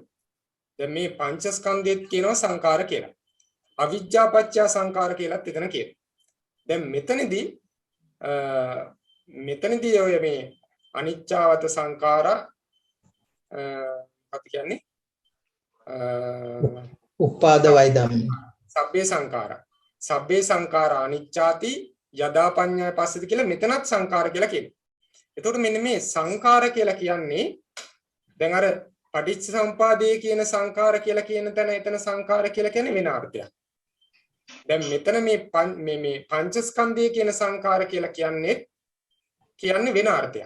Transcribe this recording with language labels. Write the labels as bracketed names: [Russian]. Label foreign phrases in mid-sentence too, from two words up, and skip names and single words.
[Sinhala] දැන් මේ පංචස්කන්ධෙත් කියනවා සංඛාර කියලා. [Pali] අවිජ්ජා පත්‍ය සංඛාර [Sinhala] කියලාත් එතන කියනවා. දැන් මෙතනදී ඔය මේ [Pali] අනිච්චාවත සංඛාරා [Sinhala] අපි කියන්නේ [Pali] උපාද වය ධම්ම. සබ්බේ සංඛාරා අනිච්චාති යදා පඤ්ඤාය පස්සති [Sinhala] කියලා මෙතනත් සංඛාර කියලා කියනවා. එතකොට මෙන්න මේ සංඛාර කියලා කියන්නේ දැන් අර පටිච්චසමුපාදයේ කියන සංඛාර කියලා කියන තැන එතන සංඛාර කියලා කියන්නේ වෙන අර්ථයක්. දැන් මෙතන මේ පංචස්කන්ධය කියන සංඛාර කියලා කියන්නේ වෙන අර්ථයක්.